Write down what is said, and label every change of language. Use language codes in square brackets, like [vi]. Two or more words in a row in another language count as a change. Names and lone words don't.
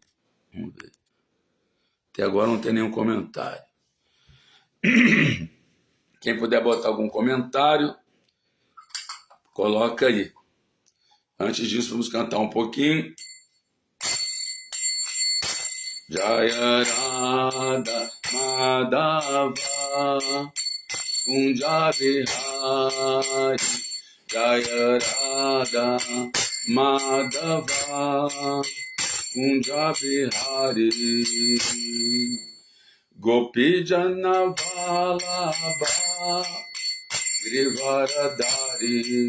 [pt] Vamos ver. Até agora não tem nenhum comentário. Quem puder botar algum comentário, coloca aí. Antes disso, vamos cantar um pouquinho. [sa] जय राधा माधव कुञ्ज बिहारी जय राधा माधव कुञ्ज बिहारी गोपी जन वल्लभ गिरिवरधारी